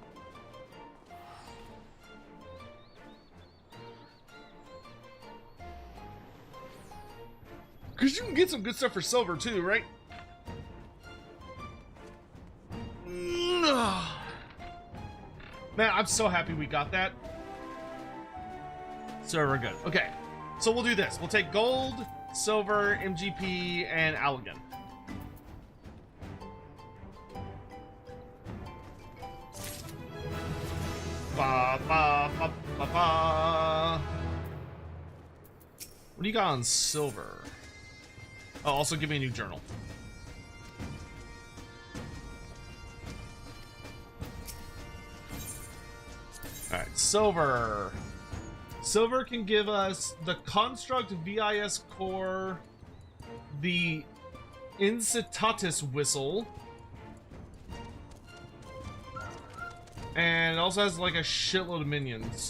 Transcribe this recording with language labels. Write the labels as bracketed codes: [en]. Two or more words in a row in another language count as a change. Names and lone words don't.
[en] Because you can get some good stuff for silver too, right? Man, I'm so happy we got that. So we're good. Okay, so we'll do this. We'll take gold, silver, MGP, and Allegan. Ba, ba, ba, ba, ba. What do you got on silver? Oh, also give me a new journal. Alright, silver. Silver can give us the Construct VIS Core, the Incitatus Whistle, and it also has like a shitload of minions.